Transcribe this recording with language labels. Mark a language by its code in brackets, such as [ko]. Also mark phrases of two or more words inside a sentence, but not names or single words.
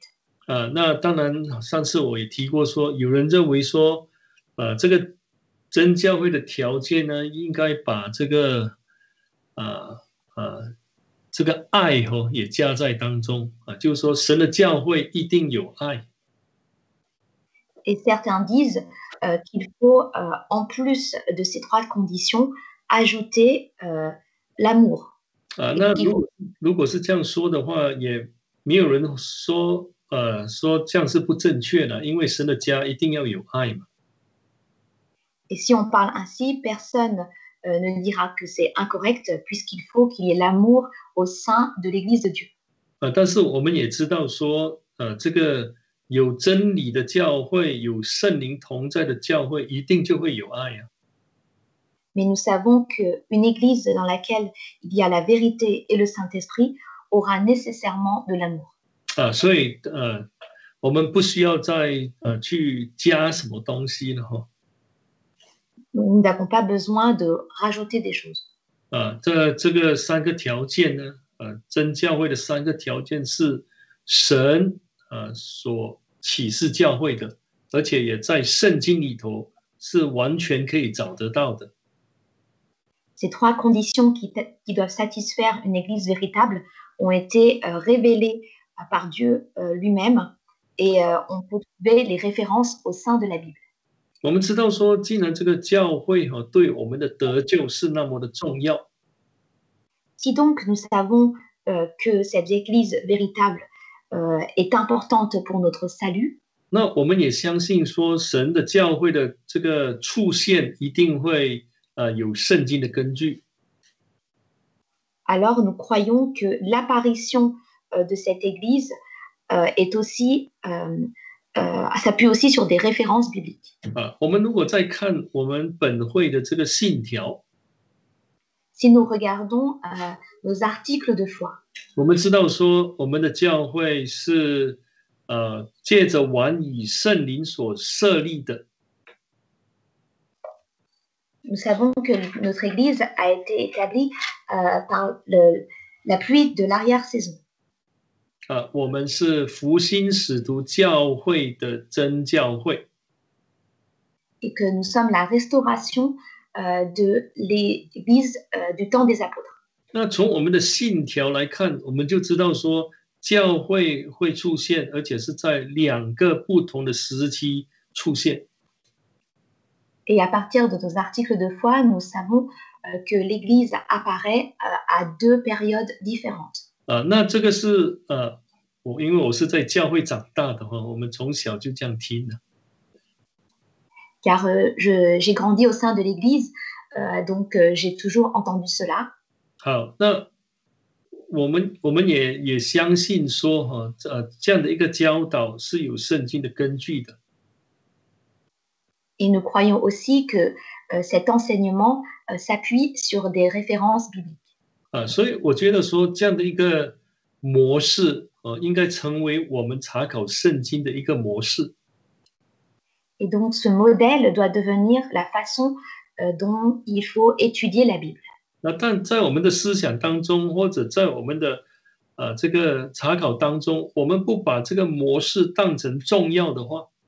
[zh] 那当然，上次我也提过说，有人认为说，这个真教会的条件呢，应该把这个这个爱也加在当中就是说，神的教会一定有爱。 [fr] Et certains disent qu'il faut, en plus de ces 3 conditions, ajouter l'amour. [zh] 那如果是这样说的话，也没有人说这样是不正确的，因为神的家一定要有爱嘛。 [fr] Et si on parle ainsi, personne ne dira que c'est incorrect, puisqu'il faut qu'il y ait l'amour au sein de l'Église de Dieu. [zh] 但是我们也知道说，这个有真理的教会，有圣灵同在的教会，一定就会有爱啊。 [fr] Mais nous savons qu'une Église dans laquelle il y a la vérité et le Saint-Esprit aura nécessairement de l'amour. [zh] 所以我们不需要再去加什么东西了哈。 [fr] Nous n'avons pas besoin de rajouter des choses. [zh] 这个3个条件呢，真教会的3个条件是神所启示教会的，而且也在圣经里头是完全可以找得到的。 [fr] Ces 3 conditions qui doivent satisfaire une Église véritable ont été révélées par Dieu lui-même et on peut trouver les références au sein de la Bible. [zh] 我们知道说，既然这个教会对我们的得救是那么的重要， [fr] Si donc nous savons que cette Église véritable est importante pour notre salut, [zh] 那我们也相信说，神的教会的这个出现一定会有圣经的根据。 [fr] alors nous croyons que l'apparition de cette Église est aussi, s'appuie aussi sur des références bibliques. [zh] 我们如果再看我们本会的这个信条， [fr] Si nous regardons nos articles de foi, [zh] 我们知道说，我们的教会是借着完以圣灵所设立的。 [fr] nous savons que notre Église a été établie par l'appui de l'arrière-saison. [zh] 我们是福音使徒教会的真教会。 [fr] Et que nous sommes la restauration de l'Église du temps des apôtres. [zh] 那从我们的信条来看，我们就知道说，教会会出现，而且是在2个不同的时期出现。 [fr] Et à partir de nos articles de foi, nous savons que l'Église apparaît à 2 périodes différentes. [zh] 那这个是因为我是在教会长大的我们从小就这样听的。 [fr] Car j'ai grandi au sein de l'Église, donc j'ai toujours entendu cela. [zh] 好，那我们也相信说这样的一个教导是有圣经的根据的。 [fr] Et nous croyons aussi que cet enseignement s'appuie sur des références bibliques. [zh] 所以我觉得说这样的一个模式应该成为我们查考圣经的一个模式。 [fr] Et donc ce modèle doit devenir la façon dont il faut étudier la Bible. [zh] 那但在我们的思想当中，或者在我们的这个查考当中，我们不把这个模式当成重要的话，